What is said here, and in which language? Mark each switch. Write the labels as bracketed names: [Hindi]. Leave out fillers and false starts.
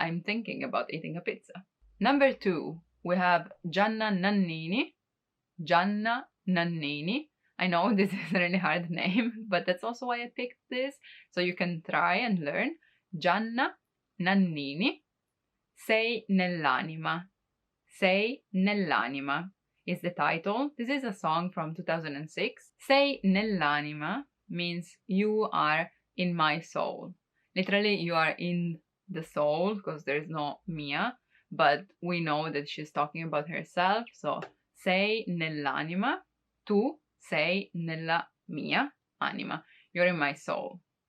[English] I'm thinking about eating a pizza. Number 2, we have Gianna Nannini. Gianna Nannini. I know this is a really hard name, but that's also why I picked this, so you can try and learn. Gianna Nannini. Sei nell'anima. Sei nell'anima is the title. This is a song from 2006. Sei nell'anima means you are in my soul. Literally, you are in the soul because there is no mia, but we know that she's talking about herself. [Italian] So, sei nell'anima, tu sei nella mia anima. [English] You're in my soul.